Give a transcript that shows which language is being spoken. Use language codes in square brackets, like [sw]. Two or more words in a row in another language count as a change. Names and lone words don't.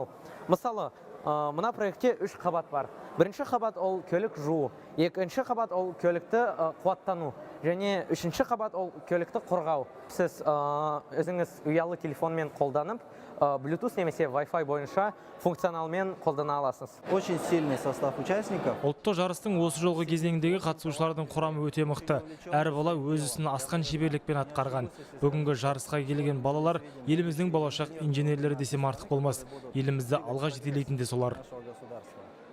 [kk] Мысалы, мына проектте 3 қабат бар. Бірінші қабат ол көлік жуу, екінші қабат ол көлікті қуаттану, және үшінші қабат ол көлікті қорғау. Сіз өзіңіз ұялы телефонмен қолданып, Bluetooth немесе Wi-Fi бойынша функционалмен қолдана аласыз. [ru] Очень сильный состав участников. [kk] Ұлттық жарыстың осы жолғы кезеңдегі қатысушылардың құрамы өте мықты. Әр бала өз ісін асқан шеберлікпен атқарған. Бүгінгі жарысқа келген балалар еліміздің болашақ инженерлері десем артық болмас. Елімізді алға жетелейтін де солар.